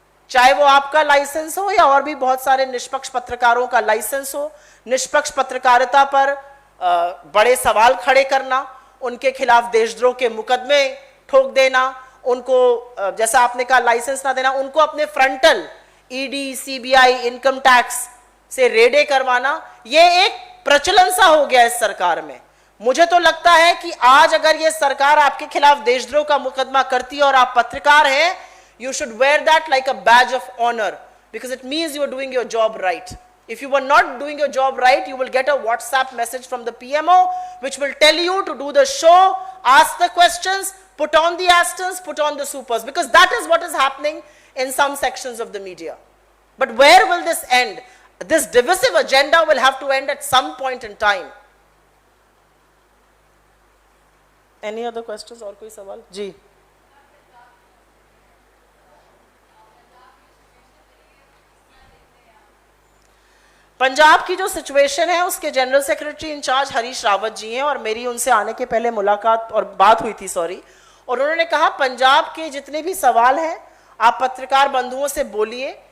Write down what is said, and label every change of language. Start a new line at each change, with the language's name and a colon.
Hindi: चाहे वो आपका लाइसेंस हो या और भी बहुत सारे निष्पक्ष पत्रकारों का लाइसेंस हो, निष्पक्ष पत्रकारिता पर बड़े सवाल खड़े करना, उनके खिलाफ देशद्रोह के मुकदमे ठोक देना, उनको जैसा आपने कहा लाइसेंस ना देना, उनको अपने frontal ED, CBI, income tax से रेडे करवाना, ये एक प्रचलन सा हो गया इस सरकार में। मुझे तो लगता है कि आज अगर ये सरकार आपके खिलाफ देशद्रोह का मुकदमा करती है और आप पत्रकार हैं,
English: you should wear that like a badge of honor, because it means you are doing your job right. If you were not doing your job right, you will get a WhatsApp message from the PMO which will tell you to do the show, ask the questions, put on the asterisks, put on the supers, because that is what is happening in some sections of the media. But where will this end? This divisive agenda will have to end at some point in time. Any other questions
Hindi: और कोई सवाल? जी पंजाब की जो situation है उसके general secretary in charge Harish Rawat ji हैं, और मेरी उनसे आने के पहले मुलाकात और बात हुई थी, और उन्होंने कहा पंजाब के जितने भी सवाल हैं आप पत्रकार बंधुओं से बोलिए,